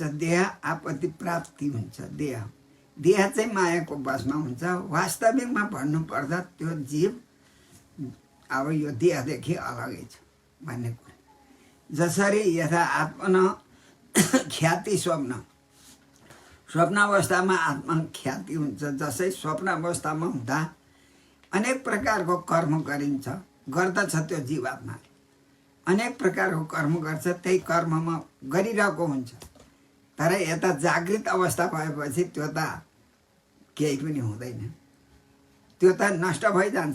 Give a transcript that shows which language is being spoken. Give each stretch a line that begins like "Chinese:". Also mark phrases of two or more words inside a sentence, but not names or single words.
Nepali: देह आपत्ति प्राप्ति हुन्छ। देह चाहिँ मायाको बसमा हुन्छ। वास्तविकमा भन्नुपर्दा त्यो जीव अब यो देहदेखि अलगै छ भन्ने कुरा। जसरी
Sanskrit: यथा आत्मन ख्याति
Nepali: स्वप्नावस्थामा आत्मा ख्याति हुन्छ, जसै स्वप्नावस्थामा हुँदा अनेक प्रकारको कर्म गरिन्छ, गर्दछ त्यो जीवात्माले। अनेक प्रकारको कर्म गर्छ, त्यही कर्ममा गरिरहेको हुन्छ। तर यता जागृत अवस्था भएपछि त्यो त केही पनि हुँदैन, त्यो त नष्ट भइजान्छ।